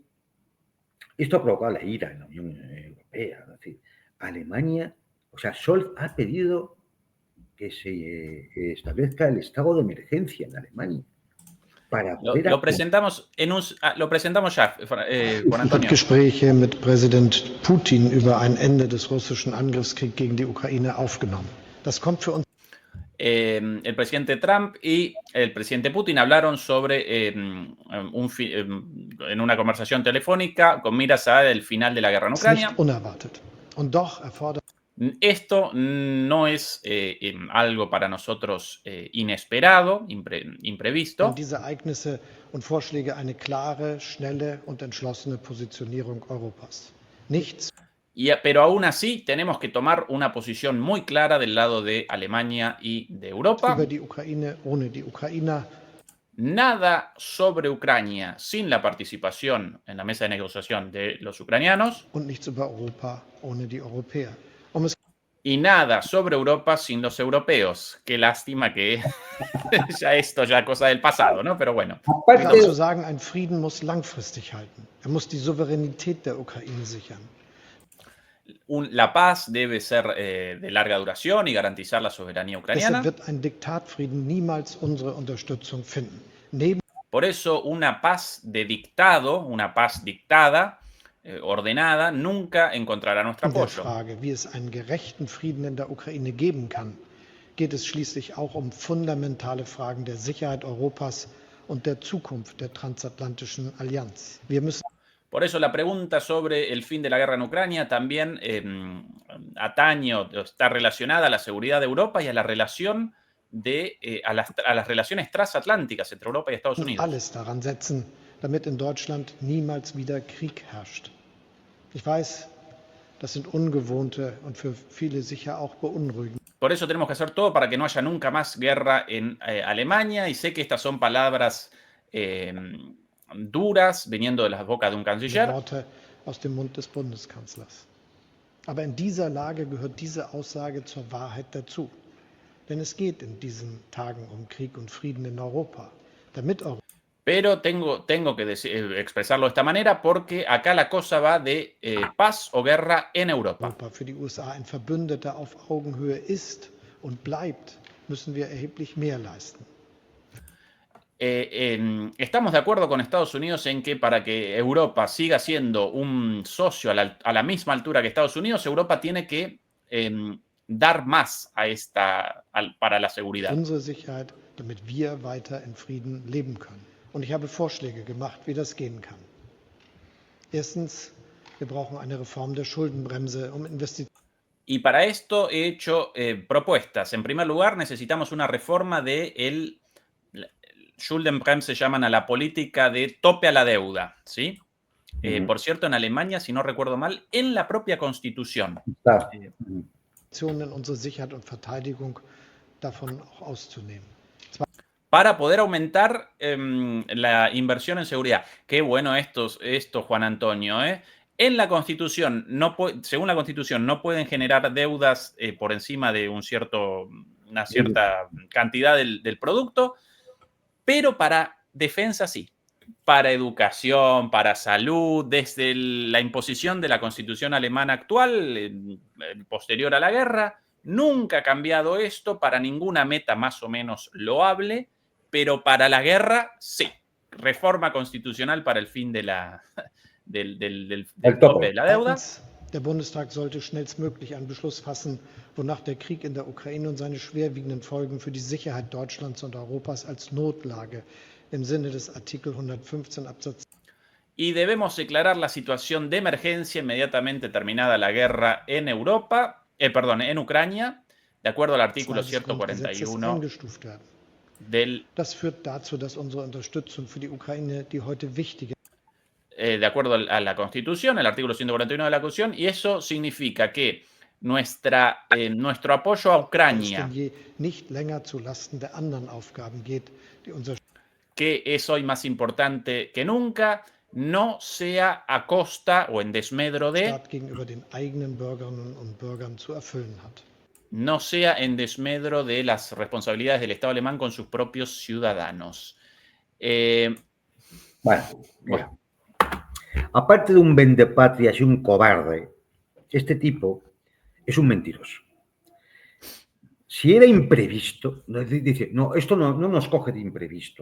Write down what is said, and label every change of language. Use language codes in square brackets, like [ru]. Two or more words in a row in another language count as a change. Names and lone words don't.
[es] Esto ha provocado la ira en la Unión Europea. Es decir, Alemania, o sea, Scholz ha pedido que se establezca el estado de emergencia en Alemania. Para poder Lo presentamos ya, Juan Antonio. [de] Gespräche mit Präsident Putin über ein Ende des russischen Angriffskriegs gegen die Ukraine aufgenommen. Das kommt für uns. [es] El presidente Trump y el presidente Putin hablaron sobre en una conversación telefónica con miras al final de la guerra en Ucrania. [de] Unerwartet. Und doch erfordert. [es] Esto no es algo para nosotros inesperado, imprevisto. [de] Diese Ereignisse und Vorschläge eine klare, schnelle und entschlossene Positionierung Europas. Nichts. [es] Pero aún así tenemos que tomar una posición muy clara del lado de Alemania y de Europa. [de] Über die Ukraine, ohne die Ukrainer. [es] Nada sobre Ucrania sin la participación en la mesa de negociación de los ucranianos. [de] Und nichts über Europa ohne die Europäer. [es] Y nada sobre Europa sin los europeos. Qué lástima que ya esto ya cosa del pasado, ¿no? Pero bueno. [de] Aparte zu sagen, ein Frieden muss langfristig halten. Er muss die Souveränität der Ukraine sichern. [es] La paz debe ser de larga duración y garantizar la soberanía ucraniana. [de] Deshalb wird ein Diktatfrieden niemals unsere Unterstützung finden. [es] Por eso una paz de dictado, una paz dictada, ordenada, nunca encontrará nuestro apoyo. [de] In der Frage, wie es einen gerechten Frieden in der Ukraine geben kann, geht es schließlich auch um fundamentale Fragen der Sicherheit Europas und der Zukunft der transatlantischen Allianz. Wir müssen. [es] Por eso la pregunta sobre el fin de la guerra en Ucrania también atañe o está relacionada a la seguridad de Europa y a la relación a las relaciones transatlánticas entre Europa y Estados Unidos. [de] Alles daran setzen, damit in Deutschland niemals wieder Krieg herrscht. Ich weiß, das sind ungewohnte und für viele sicher auch beunruhigende. [es] Por eso tenemos que hacer todo para que no haya nunca más guerra en Alemania, y sé que estas son palabras duras viniendo de las bocas de un canciller. [de] Worte aus dem Mund des Bundeskanzlers. Aber in dieser Lage gehört diese Aussage zur Wahrheit dazu. Denn es geht in diesen Tagen um Krieg und Frieden in Europa. Damit Europa. [es] Pero tengo que expresarlo de esta manera porque acá la cosa va de paz o guerra en Europa. [de] Europa für die USA ein Verbündeter auf Augenhöhe ist und bleibt, müssen wir erheblich mehr leisten. [es] Estamos de acuerdo con Estados Unidos en que para que Europa siga siendo un socio a la misma altura que Estados Unidos, Europa tiene que dar más para la seguridad. [de] Unsere Sicherheit, damit wir weiter in Frieden leben können. Und ich habe Vorschläge gemacht, wie das gehen kann. Erstens, wir brauchen eine Reform der Schuldenbremse, um Investitionen. [es] Y para esto he hecho propuestas. En primer lugar, necesitamos una reforma del Schuldenbremse, se llaman a la política de tope a la deuda, ¿sí? Por cierto, en Alemania, si no recuerdo mal, en la propia Constitución. [de] In unsere Sicherheit und Verteidigung davon auch auszunehmen. [es] Para poder aumentar la inversión en seguridad. Qué bueno esto, Juan Antonio, ¿eh? En la Constitución, según la Constitución, no pueden generar deudas por encima de una cierta cantidad del producto, pero para defensa sí. Para educación, para salud, desde la imposición de la Constitución alemana actual, posterior a la guerra, nunca ha cambiado esto para ninguna meta más o menos loable, pero para la guerra sí. Reforma constitucional para el fin del tope de la deuda. [de] Der Bundestag sollte schnellstmöglich einen Beschluss fassen, wonach der Krieg in der Ukraine und seine schwerwiegenden Folgen für die Sicherheit Deutschlands und Europas als Notlage im Sinne des Artikel 115 Absatz. [es] Y debemos declarar la situación de emergencia inmediatamente terminada la guerra en en Ucrania, de acuerdo al artículo 141 [de] Das führt dazu, dass unsere Unterstützung für die Ukraine, die heute wichtige [es] de acuerdo a la Constitución, el artículo 141 de la Constitución, y eso significa que nuestro apoyo a es Ucrania, [de] denn je nicht länger zu Lasten der anderen Aufgaben geht, die unser [es] que es hoy más importante que nunca, no sea a costa o en desmedro de, [de] Staat gegenüber den eigenen Bürgerinnen und Bürgern zu erfüllen hat. [es] no sea en desmedro de las responsabilidades del Estado alemán con sus propios ciudadanos. Bueno, mira. Aparte de un vendepatrias y un cobarde, este tipo es un mentiroso. Si era imprevisto, dice, no, esto no nos coge de imprevisto.